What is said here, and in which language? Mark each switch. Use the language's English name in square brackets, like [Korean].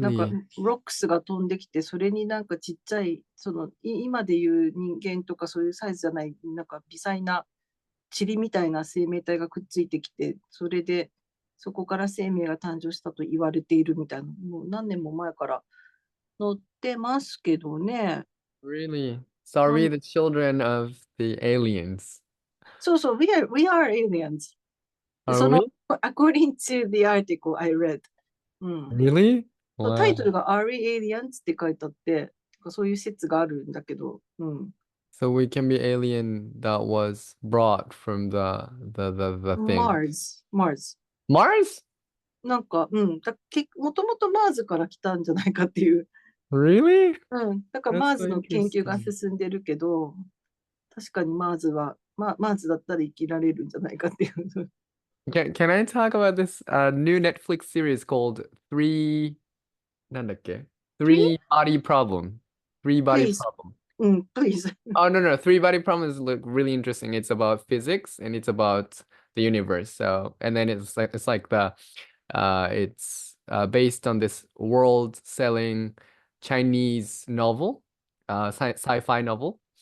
[Japanese] なんかロックスが飛んできて、それになんかちっちゃい、今でいう人間とかそういうサイズじゃない、なんか微細な塵みたいな生命体がくっついてきて、それでそこから生命が誕生したと言われているみたいな、もう何年も前から載ってますけどね。 [English] Really? So are we the children of the aliens? [Japanese] そうそう、 [English] we are aliens. Are we? According to the article I read. Really? [Japanese] タイトルが [English] Are we aliens? [Japanese] って書いてあって、そういう説があるんだけど。 [English] So we can be alien that was brought from the thing. Mars. Mars? [Japanese] なんか、もともとマーズから来たんじゃないかっていう。 [English] Really? [Japanese] だからマーズの研究が進んでるけど、確かにマーズだったら生きられるんじゃないかっていう。 [English] Can I talk about this new Netflix series called [Japanese] なんだっけ? [English] Three Body Problem. Three Body Please. Problem. Please. Oh, no. Three Body Problem is really interesting. It's about physics and it's about the universe. So, and then it's like the it's based on this world-selling Chinese novel, sci-fi novel.